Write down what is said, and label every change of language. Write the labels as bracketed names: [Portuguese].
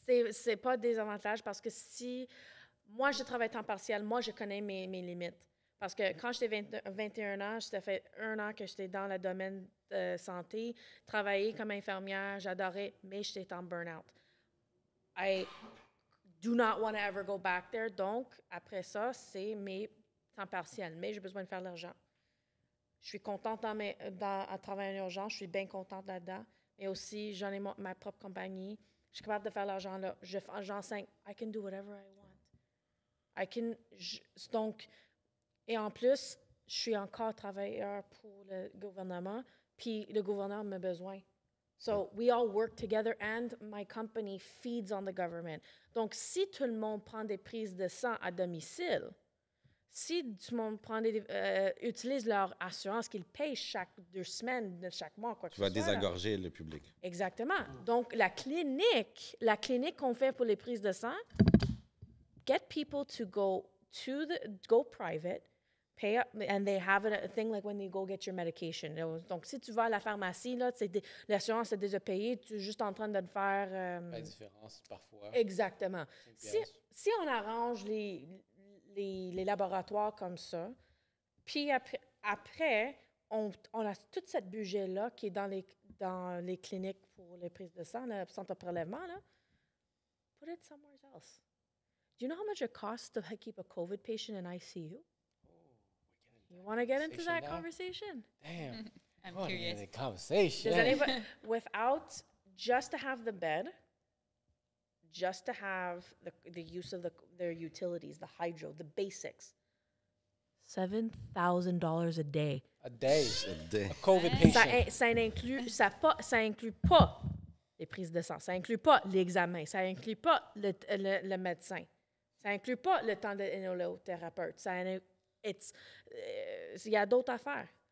[French] C'est pas des avantages parce que si... Moi, je travaille temps partiel. Moi, je connais mes limites. Parce que quand j'étais 21 ans, ça fait 1 an que j'étais dans le domaine de santé, travailler comme infirmière, j'adorais, mais j'étais en burn-out. [English] I do not want to ever go back there. [French] Donc, après ça, c'est mes temps partiels. Mais j'ai besoin de faire de l'argent. Je suis contente à travailler en urgence. Je suis bien contente là-dedans. Mais aussi, j'en ai ma propre compagnie. Je suis capable de faire l'argent là. J'enseigne. [English] I can do whatever I want. [French] Donc, et en plus, je suis encore travailleur pour le gouvernement. Puis le gouvernement m'a besoin. [English] So, we all work together and my company feeds on the government. [French] Donc, si tout le monde prend des prises de sang à domicile, si tout le monde utilise leur assurance qu'ils payent chaque 2 semaines, chaque mois, quoi que ce soit. Tu vas désengorger le public. Exactement. Donc, la clinique qu'on fait pour les prises de sang, [English] get people to go private, pay up, and they have a thing like when you go get your medication. [French] Donc, si tu vas à la pharmacie, là, l'assurance est déjà payée, tu es juste en train de le faire. La différence, parfois. Exactement. Si on arrange les laboratoires comme ça, puis après on a tout ce budget-là qui est dans les cliniques pour les prises de sang, le centre de prélèvement, là, [English] put it somewhere else. Do you know how much it costs to keep a COVID patient in ICU? You want to get into that conversation? Damn. I'm What curious. a conversation. Without just to have the bed, just to have the use of their utilities, the hydro, the basics, $7,000 a day. A day. A day. A COVID patient. [French] Ça inclut pas les prises de sang, ça inclut pas l'examen, ça inclut pas le médecin, ça inclut pas le temps de l'énolothérapeute, il y a d'autres affaires.